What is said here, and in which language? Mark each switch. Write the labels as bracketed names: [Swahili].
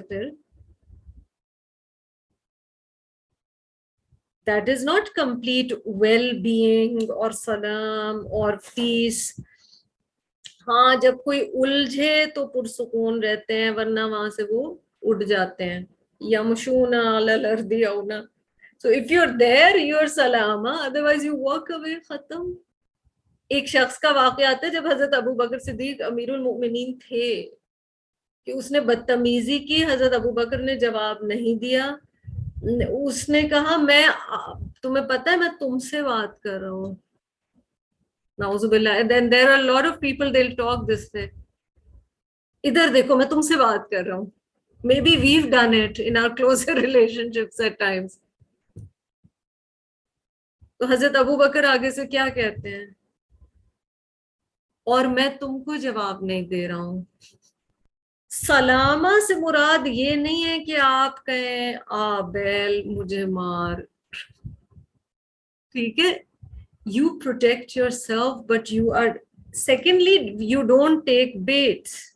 [English] پھر that is not complete well-being [Urdu] اور سلام اور پیس. ہاں جب کوئی الجھے تو پرسکون رہتے ہیں, ورنہ وہاں سے وہ اڑ جاتے ہیں. [Arabic] یمشون علی الارض ہونا. [English] So if you're there you're سلامہ, otherwise you walk away, ختم. [Urdu] ایک شخص کا واقعہ آتا ہے جب حضرت ابو بکر صدیق امیر المؤمنین تھے کہ اس نے بدتمیزی کی, حضرت ابو بکر نے جواب نہیں دیا. اس نے کہا میں, تمہیں پتہ ہے میں تم سے بات کر رہا ہوں. نعوذ باللہ. [English] then there are a lot of people they'll talk this way. [Urdu] ادھر دیکھو میں تم سے بات کر رہا ہوں. [English] maybe we've done it in our closer relationships at times. [Urdu] تو حضرت ابو بکر آگے سے کیا کہتے ہیں, اور میں تم کو جواب نہیں دے رہا ہوں. سلامہ سے مراد یہ نہیں ہے کہ آپ کہیں آ بیل مجھے مار. ٹھیک ہے, [English] you protect yourself but you are, secondly you don't take baits.